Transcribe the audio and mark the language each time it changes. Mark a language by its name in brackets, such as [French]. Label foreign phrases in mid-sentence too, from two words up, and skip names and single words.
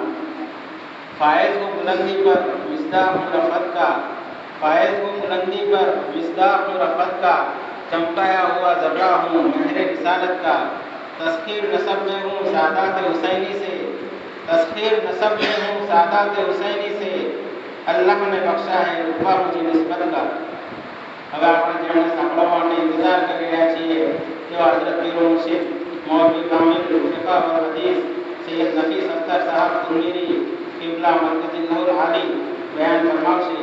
[Urdu] فائز و بلندی پر مصداق رفعت کا، فائز و بلندی پر مصداق رفعت کا، چمکایا ہوا ذرہ ہوں مہر رسالت کا. تسخیر نسب میں ہوں سادات حسینی سے، تسخیر نسب میں ہوں سادات حسینی سے. اللہ نے بخشا ہے رتبہ مجھے نسبت کا. [Gujarati] હવે આપણે જેમને સાંભળવા માટે ઇંતજાર કરી રહ્યા છીએ તેવા હઝરત પીર મુર્શિદ મૌલવી કામિલ ફિકા વ હદીસ સૈયદ નફીસ અખ્તર સાહેબ કુંજીરી કિબલા મરકઝિલ્લાહુલ આલી બયાન ફરમાવશે.